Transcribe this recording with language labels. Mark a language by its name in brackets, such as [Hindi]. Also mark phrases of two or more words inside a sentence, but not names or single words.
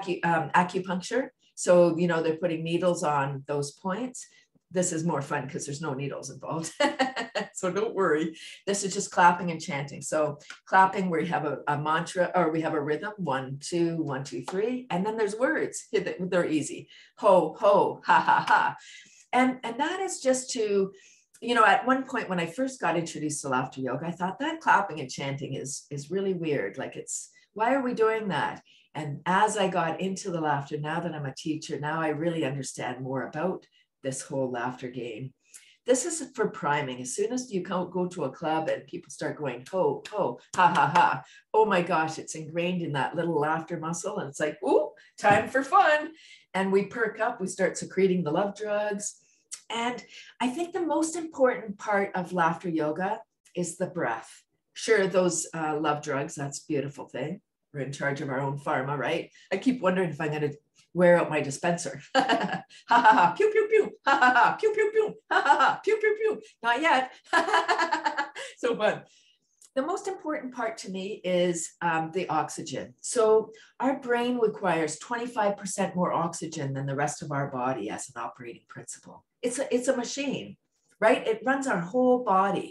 [English] So, they're putting needles on those points. This is more fun because there's no needles involved. So don't worry. This is just clapping and chanting. So clapping, we have a mantra, or we have a rhythm, 1, 2, 1, 2, 3. And then there's words. They're easy. Ho, ho, ha, ha, ha. And that is just to, at one point when I first got introduced to laughter yoga, I thought that clapping and chanting is really weird. Like, why are we doing that? And as I got into the laughter, now that I'm a teacher, now I really understand more about this whole laughter game. This is for priming. As soon as you go to a club and people start going, ho, ho, ha, ha, ha. Oh my gosh, it's ingrained in that little laughter muscle. And it's like, ooh, time for fun. And we perk up, we start secreting the love drugs. And I think the most important part of laughter yoga is the breath. Sure, those love drugs, that's a beautiful thing. We're in charge of our own pharma, right? I keep wondering if I'm going to wear out my dispenser. Ha ha ha, pew pew pew, ha ha ha, pew pew pew, ha ha ha, pew pew pew. Not yet. So fun. The most important part to me is the oxygen. So our brain requires 25% more oxygen than the rest of our body as an operating principle. It's a machine, right? It runs our whole body.